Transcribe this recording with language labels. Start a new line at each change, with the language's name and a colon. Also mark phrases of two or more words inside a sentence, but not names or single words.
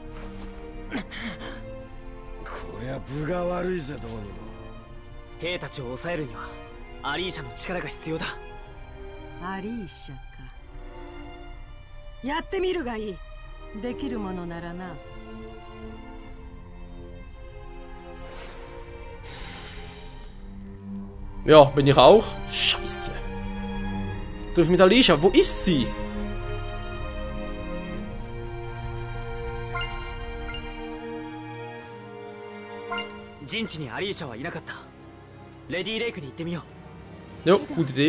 Japanese: こりゃ分が悪いぜ。どうにも兵たちを抑えるにはアリーシャの力が必要だ。アリーシャか。やってみるがいい。できるものならな。
German: Ja, bin ich auch. Scheiße. Triff mit Alicia. Wo ist sie? Jo, gute Idee.